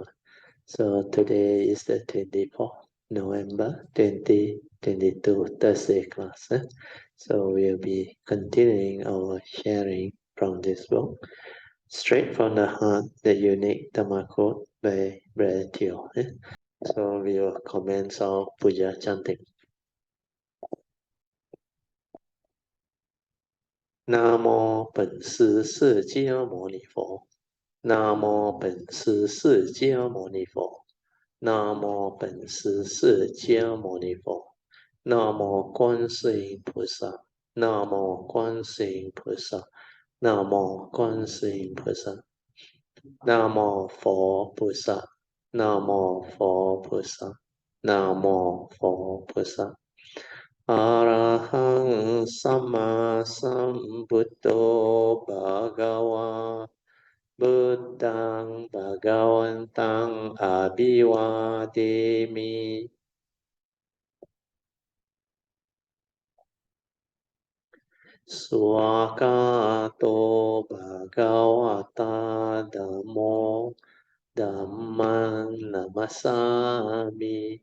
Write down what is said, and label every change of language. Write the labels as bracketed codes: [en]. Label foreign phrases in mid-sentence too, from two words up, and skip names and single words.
[en] So today is the 24th November 2022 Thursday class. So we'll be continuing our sharing from this book, Straight from the Heart, the Unique Dharma Quote by Brother Teo. So we will commence our puja chanting. [zh] 南无本师释迦牟尼佛。南无本师释迦牟尼佛。南无本师释迦牟尼佛。南无观世音菩萨。南无观世音菩萨。南无观世音菩萨。南无佛菩萨。南无佛菩萨。南无佛菩萨。 [pi] อะระหังสัมมาสัมพุทโธภะคะวาพุทธังภะคะวันตังอะภิวาเทมิ สวากาโตภะคะวะตาธัมโมธัมมังนัมสสามิ